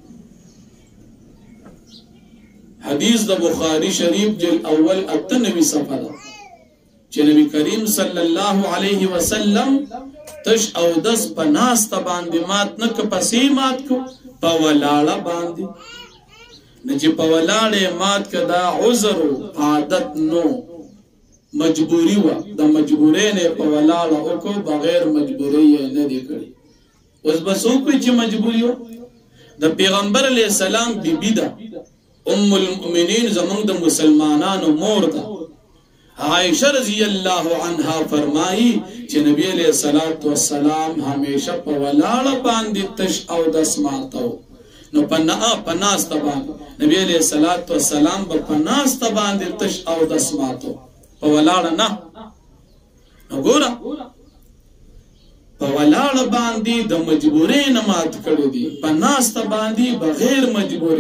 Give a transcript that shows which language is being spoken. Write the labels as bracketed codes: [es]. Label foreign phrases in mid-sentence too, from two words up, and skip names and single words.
[ps] حدیث د بخاری شریف جلد اول 98 صفحه ده چې نبی کریم [ar] صلی الله علیه وسلم [ps] تش او دس په ناسته باندې مات نه که پسې مات کو، په ولاړه باندې نه چې په ولاړه مات که دا عذر عادت نو مجبوری و، د مجبورۍ نه په ولاړه وکړو، بغیر مجبورۍ یې نه دی کړی. اوس به څوک وایي چې مجبوري وه؟ د پیغمبر [ar] علیه السلام [ps] بیبي ده، ام المؤمنین زمونږ د مسلمانانو مور ده. عائشہ [ar] رضی اللہ عنہا [ps] فرمائی چې نبی [ar] علیہ السلام [ps] ہمیشہ په ولاړه باندې تش او دس ماتو. نو پناسته باندې نبی [ar] علیہ السلام [ps] به پناسته باندې تش او دس ماتو، په ولاړه نه. نو ګوره په ولاړه باندې د مجبورۍ نه مات کړی دي، په ناسته باندې بغیر مجبورۍ.